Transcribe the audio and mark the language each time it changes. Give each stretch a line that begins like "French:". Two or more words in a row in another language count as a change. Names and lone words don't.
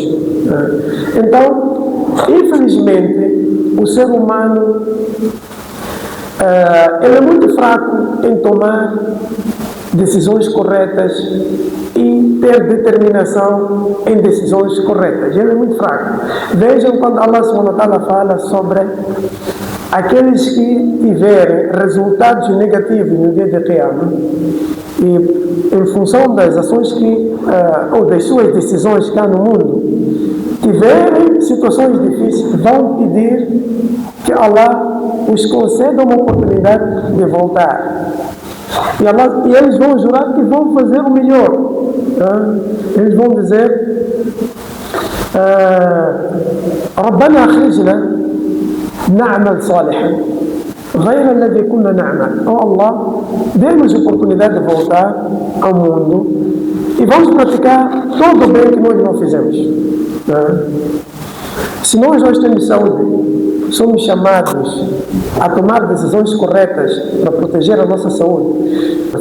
Portuguese: Então, infelizmente, o ser humano ele é muito fraco em tomar decisões corretas e ter determinação em decisões corretas. Ele é muito fraco. Vejam quando Allah
Arabic: سبحانه وتعالى
Portuguese: fala sobre aqueles que tiverem resultados negativos no dia de Qiyamah, e em função das ações ou das suas decisões cá no mundo, tiverem situações difíceis, vão pedir que Allah os conceda uma oportunidade de voltar. E eles vão jurar que vão fazer o melhor. Eles vão dizer:
Arabic: ربنا أخرجنا نعمل صالحا غير الذي كنا نعمل.
Portuguese: Oh Allah, dê-nos a oportunidade de voltar ao mundo e vamos praticar todo o bem que nós não fizemos. Se nós hoje temos saúde, somos chamados a tomar decisões corretas para proteger a nossa saúde.